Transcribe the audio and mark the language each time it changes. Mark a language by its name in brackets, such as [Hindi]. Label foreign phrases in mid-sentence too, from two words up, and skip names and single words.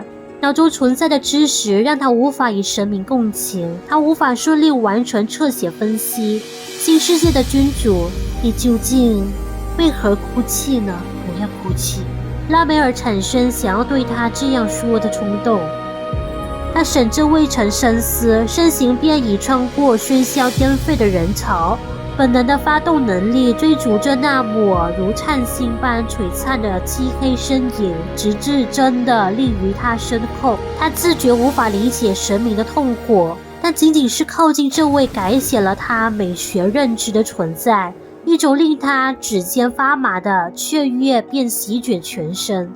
[Chinese] 腦中存在的知識讓他無法與神明共情，他無法順利完成側寫分析。新世界的君主，你究竟為何哭泣呢？不要哭泣。拉梅爾產生想要對他這樣說的衝動。他甚至未曾深思，身形便已穿過喧囂顛沸的人潮，本能的發動能力追逐着那抹如燦星般璀璨的漆黑身影，直至真的立於他身後。他自覺無法理解神明的痛苦，但僅僅是靠近這位改寫了他美學認知的存在，一種令他指尖發麻的雀躍便席捲全身。